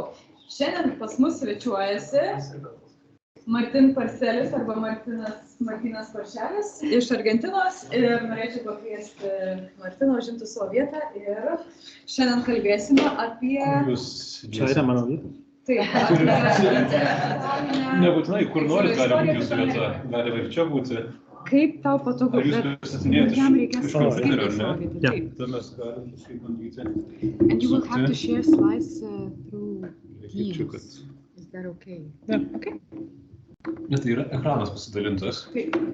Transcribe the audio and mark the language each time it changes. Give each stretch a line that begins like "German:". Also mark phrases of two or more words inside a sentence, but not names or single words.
Lithuanian: Šiandien pas mus svečiuojasi Martín Parselis arba Martínas Parselis iš Argentinos ir norėčiau pakviesti Martiną užimti savo vietą ir šiandien kalbėsime apie... Čia yra mano vieta? Taip. Nebūtinai, kur norit gali būti jūsų vieta, gali ir čia būti. Kaip tau patogu, bet jam reikės skirti savo vietą. Taip. Tai mes galim kažkaip bandyti.
English: And you will have to share slides through Teams. Is that okay? Yeah. Okay.
Lithuanian: Nes tai yra ekranas pasidalintas. Taip.